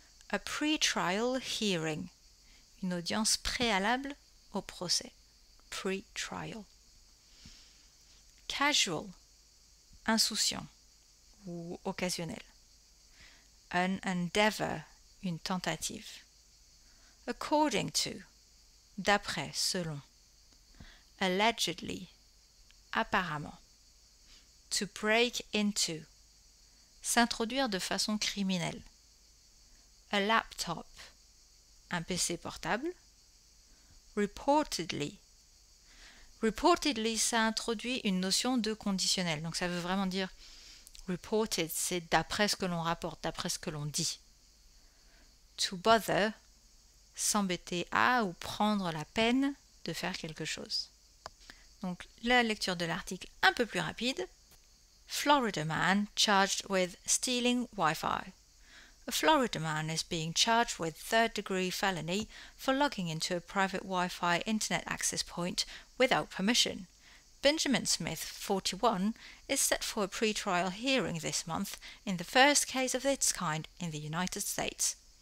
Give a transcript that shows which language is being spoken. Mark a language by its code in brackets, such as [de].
[en] A pre-trial hearing, [fr] une audience préalable au procès. Pre-trial. casual, insouciant ou occasionnel. [en] An endeavor, [fr] une tentative. [en] According to, [fr] d'après, selon. Allegedly, apparemment. [en] To break into, [fr] s'introduire de façon criminelle. [en] A laptop, [fr] un PC portable. Reportedly. Reportedly, ça introduit une notion de conditionnel. Donc ça veut vraiment dire reported, c'est d'après ce que l'on rapporte, d'après ce que l'on dit. [en] To bother, [fr] s'embêter à ou prendre la peine de faire quelque chose. Donc la lecture de l'article un peu plus rapide. [en] Florida man charged with stealing Wi-Fi. A Florida man is being charged with third-degree felony for logging into a private Wi-Fi internet access point without permission. Benjamin Smith, 41, is set for a pre-trial hearing this month in the first case of its kind in the United States.